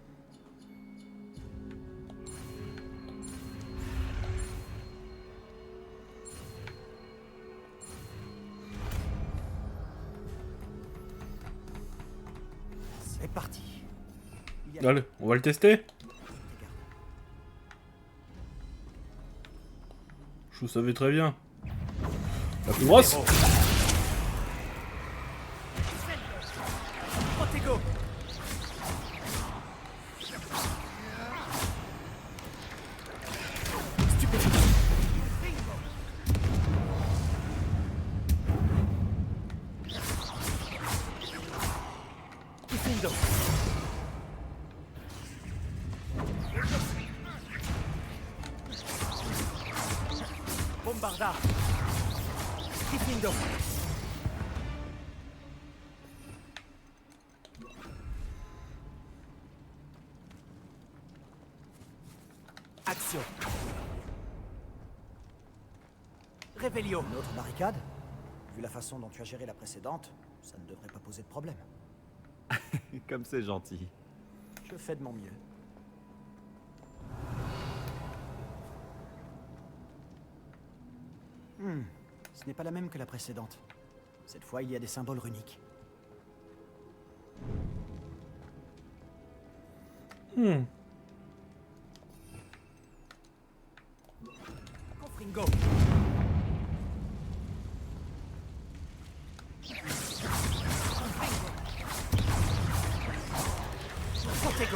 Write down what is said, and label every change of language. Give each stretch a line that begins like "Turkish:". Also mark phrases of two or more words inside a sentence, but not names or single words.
French: C'est parti. Il y a- Allez, on va le tester. Je vous savais très bien. La plus grosse. Protego. Diffindo. Bombarda. Diffindo. Action. Réveillon. Une autre barricade? Vu la façon dont tu as géré la précédente, ça ne devrait pas poser de problème. Comme c'est gentil. Je fais de mon mieux. Ce n'est pas la même que la précédente. Cette fois, il y a des symboles runiques. Confringo. Protego.